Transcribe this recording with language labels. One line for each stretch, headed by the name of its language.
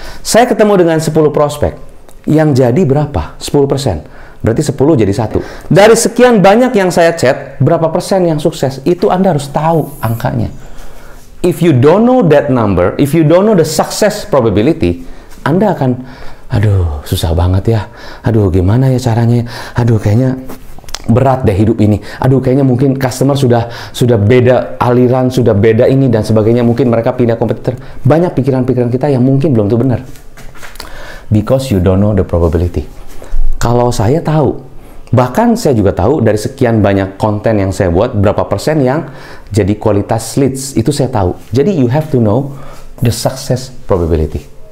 Indonesian: Saya ketemu dengan 10 prospek. Yang jadi berapa? 10%. Berarti 10 jadi 1. Dari sekian banyak yang saya chat, berapa persen yang sukses? Itu Anda harus tahu angkanya.
English: If you don't know that number, if you don't know the success probability,
Indonesian: Anda akan, aduh, susah banget ya. Aduh, gimana ya caranya? Aduh, kayaknya berat deh hidup ini. Aduh, kayaknya mungkin customer sudah beda aliran, sudah beda ini dan sebagainya. Mungkin mereka pindah kompetitor. Banyak pikiran-pikiran kita yang mungkin belum tuh benar.
English: Because you don't know the probability.
Indonesian: Kalau saya tahu, bahkan saya juga tahu dari sekian banyak konten yang saya buat, berapa persen yang jadi kualitas leads. Itu saya tahu.
English: Jadi you have to know the success probability.